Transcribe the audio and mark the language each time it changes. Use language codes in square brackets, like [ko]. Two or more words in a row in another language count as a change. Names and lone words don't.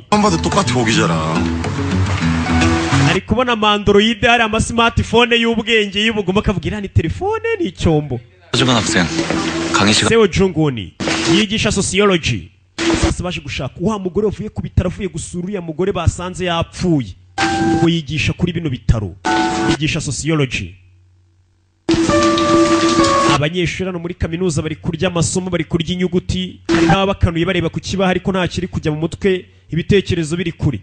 [ko] 한 봐도 똑같이 보기잖아. [rw] ari kubona Android hari ama smartphone y'ubwenge y'ubugoma akavuga iriya ni telefone ni icyombo. [ko] 서정은 학생 강희 씨가 [rw] Seo Junguni yigisha sociology. Sasa baje gushaka wa mugore wavuye ku bitaro avuye gusura uriya mugore basanze yapfuye. Ubwo yigisha kuri bino bitaro. Yigisha sociology. Abanyeshuri hano muri kaminuza bari kurya amasomo bari kurya inyuguti hari n'abakanuye bareba ku kibaho ariko nta kiri kujya mu mutwe ibitekerezo biri kuri.